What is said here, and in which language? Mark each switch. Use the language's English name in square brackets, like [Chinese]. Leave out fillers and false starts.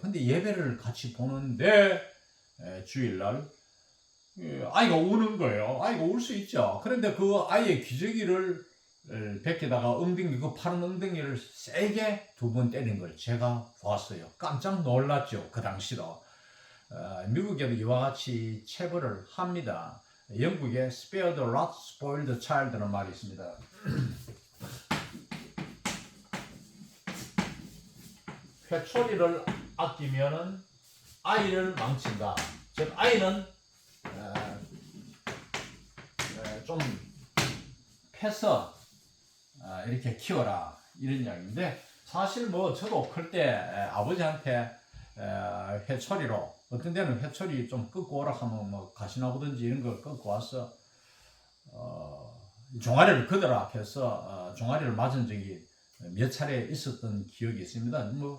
[Korean] 근데 예배를 같이 보는데 주일날 아이가 우는 거예요. 아이가 울 수 있죠. 그런데 그 아이의 기저귀를 벗기다가 엉덩이, 그 파란 엉덩이를 세게 2번 때린 걸 제가 봤어요. 깜짝 놀랐죠. 그 당시도. 미국에도 이와 같이 체벌을 합니다. 영국에 [English] spare the rod, spoil the child [Korean] 라는 말이 있습니다. 회초리를 아끼면은 아이를 망친다. 즉 아이는 좀 패서 이렇게 키워라 이런 이야기인데, 사실 저도 클 때 아버지한테 회초리로, 어떤 데는 회초리 좀 끄고 오라 하면 가시나무든지 이런 걸 끄고 와서 종아리를 걷어라 해서 종아리를 맞은 적이 몇 차례 있었던 기억이 있습니다.